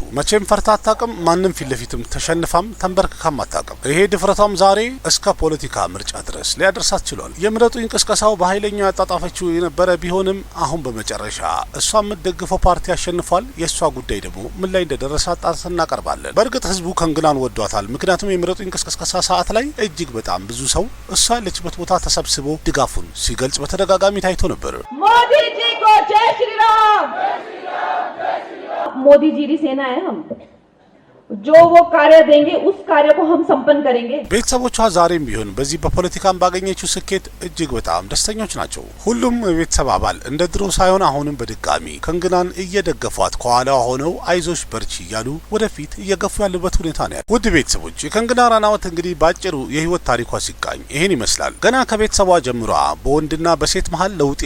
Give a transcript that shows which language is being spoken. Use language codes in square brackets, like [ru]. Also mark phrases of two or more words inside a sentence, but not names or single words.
[am] መቼም ፈርታ አታውቅም። ማንም ፊት ለፊትም ተሸንፋም ተንበርክካም አታውቅም። ይሄ ድፍረቷም ዛሬ እስከ ፖለቲካ ምርጫ ድረስ ሊያደርሳት ችሏል። የምረጡኝ ቅስቀሳው በኃይለኛው ያጣጣፈችው የነበረ ቢሆንም አሁን በመጨረሻ እሷ የምትደግፈው ፓርቲ አሸንፏል። የእሷ ጉዳይ ደግሞ ምን ላይ እንደደረሰ ጣት እናቀርባለን። በእርግጥ ህዝቡ ከንግናን ወዷታል። ምክንያቱም የምረጡኝ ቅስቀሳ ሰዓት ላይ እጅግ በጣም ብዙ ሰው እሷ ያለችበት ቦታ ተሰብስቦ ድጋፉን ሲገልጽ በተደጋጋሚ ታይቶ ነበር። [hi] मोदी जी को जय श्री राम। मोदी जी की सेना है हम, जो वो कार्य देंगे उस कार्य को हम संपन्न करेंगे। [am] ቤተሰቦቿ ዛሬም ቢሆን በዚህ በፖለቲካም ባገኘችው ስኬት እጅግ በጣም ደስተኞች ናቸው። ሁሉም የቤተሰብ አባል እንደ ድሮ ሳይሆን አሁንም በድጋሚ ከንግናን እየደገፏት ከኋላ ሆነው አይዞሽ በርቺ እያሉ ወደፊት እየገፉ ያሉበት ሁኔታ ነው። ውድ ቤተሰቦች የከንግና ራናወት እንግዲህ ባጭሩ የህይወት ታሪኳ ሲቃኝ ይሄን ይመስላል። ገና ከቤተሰቧ ጀምሯ በወንድና በሴት መሀል ለውጥ